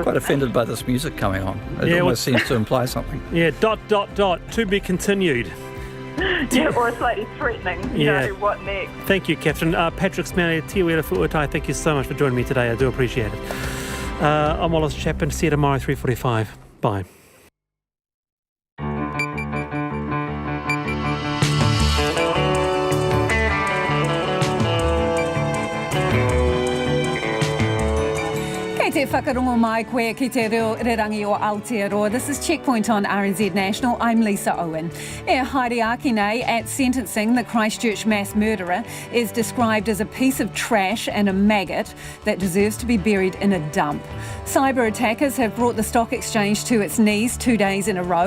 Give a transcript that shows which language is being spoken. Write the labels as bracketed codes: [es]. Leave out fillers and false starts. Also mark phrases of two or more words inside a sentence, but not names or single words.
[en] I'm quite offended by this music coming on. It almost seems to imply something. Yeah, ... to be continued. Yeah, or slightly threatening. What next? Thank you, Catherine. Patrick Smelly, Te Wera Fuutai, thank you so much for joining me today. I do appreciate it. I'm Wallace Chapman. See you tomorrow, 3:45. Bye. [mi] Kei te whakarongo mai koe ki te reo rerangi o Aotearoa. [en] This is Checkpoint on RNZ National. I'm Lisa Owen. [mi] Haere Akine, [en] at sentencing, the Christchurch mass murderer is described as a piece of trash and a maggot that deserves to be buried in a dump. Cyber attackers have brought the stock exchange to its knees 2 days in a row.